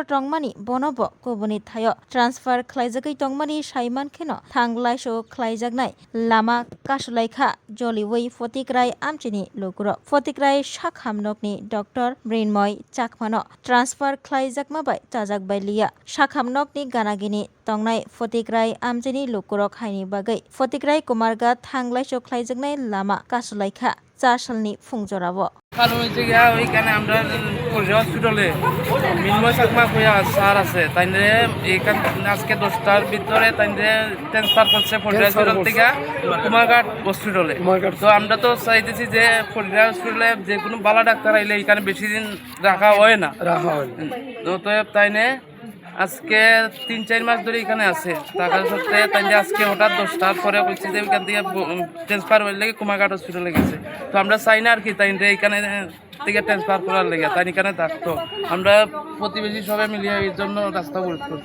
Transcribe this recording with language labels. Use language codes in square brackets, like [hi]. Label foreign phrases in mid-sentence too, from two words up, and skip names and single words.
[trp] Tongmani bonobo kubuni thayo transfer khlaijagai tongmani saiman kheno thanglai so khlaijagnai lama kasulaikha joliwei fotikrai amchini lokuro fotikrai shakhamnokni Dr. Brinmoy chakmano transfer khlaijakmabai chajakbai liya shakhamnokni ganagini tongnai fotikrai amchini lokuro khaini bagai fotikrai kumarga thanglai so khlaijagnai lama kasulaikha চারশালনি ফুংজরাবো [bn] কারণ হচ্ছে গিয়া ওইখানে আমরা হসপিটালে মিনময় চাকমা কইয়া স্যার আছে তাইলে এইখান আজকে 10টার ভিতরে তাইলে ট্রান্সফার করছে ফরিদা হসপিটাল থেকে কুমারঘাট হসপিটালে তো আমরা তো চাইতেছি যে ফরিদা হসপিটালে যে কোনো ভালো ডাক্তার আইলে এখানে বেশি দিন রাখা হয় না তো তাইনে আজকে 3-4 মাস ধরে এখানে আছে টাকার সত্ত্বে তাইলে আজকে হঠাৎ 10টার পরে কইছে যে এখান থেকে ট্রান্সফার হইলে কুমারঘাট হসপিটালে গেছে তো আমরা চাই না আর কি তাই এখানে থেকে ট্রান্সফার করার লেগে তাই এখানে থাকতো আমরা প্রতিবেশী সবাই মিলিয়ে এই জন্য রাস্তা অবরোধ করছি